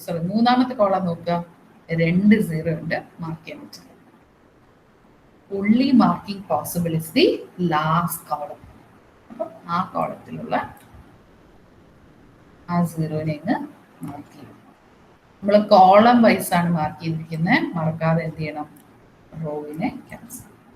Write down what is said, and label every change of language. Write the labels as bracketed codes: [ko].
[ml] മൂന്നാമത്തെ കോളം നോക്കുക, 2 0 ഉണ്ട്, മാർക്ക് ചെയ്യാൻ പറ്റില്ല. [en] only marking possible is the last column. [ml] അപ്പം ആ കോളത്തിലുള്ള ആ 0നെ മാർക്ക് ചെയ്യും. നമ്മൾ കോളം വൈസ് ആണ് മാർക്ക് ചെയ്തിരിക്കുന്നത്. മറക്കാതെ എന്ത് ചെയ്യണം? റോവിനെ ക്യാൻസൽ.